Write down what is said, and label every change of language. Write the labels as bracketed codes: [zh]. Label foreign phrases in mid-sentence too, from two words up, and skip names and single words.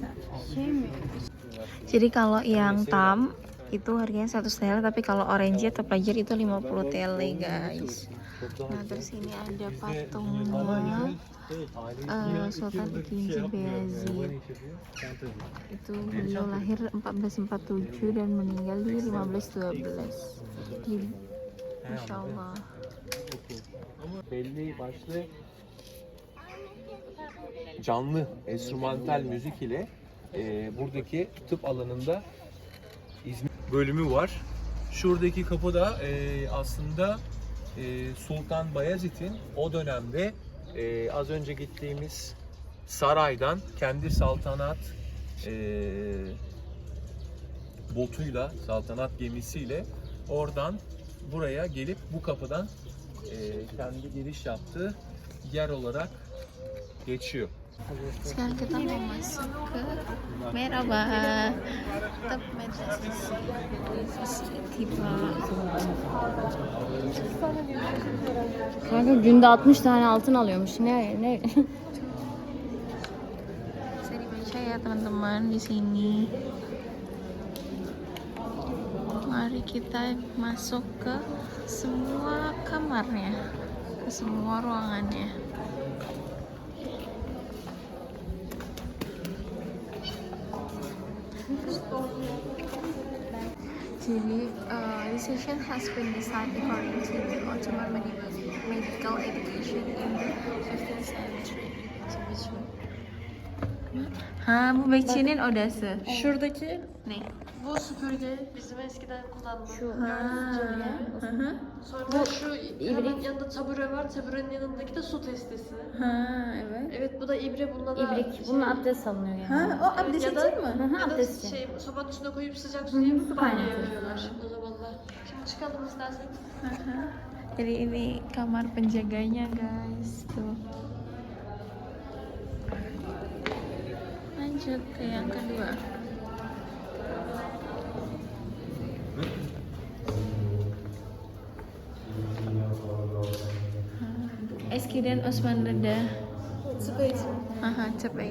[id] Jadi kalau yang tam itu harganya 100 TL, tapi kalau orange atau pelajar itu 50 TL guys. Nah terus ini ada patungnya Sultan II Beyazıt. Itu beliau lahir 1447 dan meninggal di 1512. [ar] Jadi ما شاء الله. [tr] Belli başlı canlı enstrümantal müzik ile buradaki tıp alanında hizmet bölümü var. Şuradaki kapıda aslında Sultan Bayezid'in o dönemde az önce gittiğimiz saraydan kendi saltanat botuyla, saltanat gemisiyle oradan buraya gelip bu kapıdan kendi giriş yaptığı yer olarak geçiyor. [id] Sekarang kita mau masuk ke Merhaba Tıp Medresesi tiba. [tr] Kanka günde 60 tane altın alıyormuş. Ne? [id] Bisa dibaca ya teman-teman di sini. Mari kita masuk ke semua kamarnya, ke semua ruangannya. Jadi, [en] this session has been designed according to the Ottoman medical education in the 15th century. [tr] Ha, bu Bekçi'nin odası. Şuradaki Ne? bu süpürge bizim eskiden kullandığımız Şu. süpürge. Sonra şu hemen yanında tabure var. Taburenin yanındaki de su testisi. Ha, evet. Evet bu da ibre. Bunda da İbrik. Bununla abdest alınıyor yani. Ha, o abdest ya da, için mi? Hı, ya da abdest için. sobanın üstüne koyup sıcak su yapıp banyo kaynatıyoruz. yapıyorlar o zamanlar. Şimdi çıkalım istersen. [id] Jadi ini kamar penjaganya guys, tuh. Lanjut ke yang kedua. [tr] Eskiden Osmanlı'da capek.